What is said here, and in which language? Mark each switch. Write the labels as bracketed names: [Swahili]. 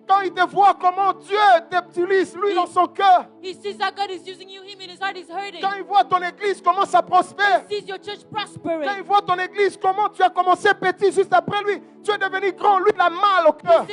[French] Quand il te voit comment Dieu t'utilise, lui, dans son cœur. [English] He sees that God is using you, him in his heart is hurting. [French] Quand il voit ton église, comment ça prospère. [English] He sees your church [French] Quand il [English] prospering. [French] voit ton église, comment tu as commencé petit, juste après lui, tu es devenu grand, lui, il a mal au cœur.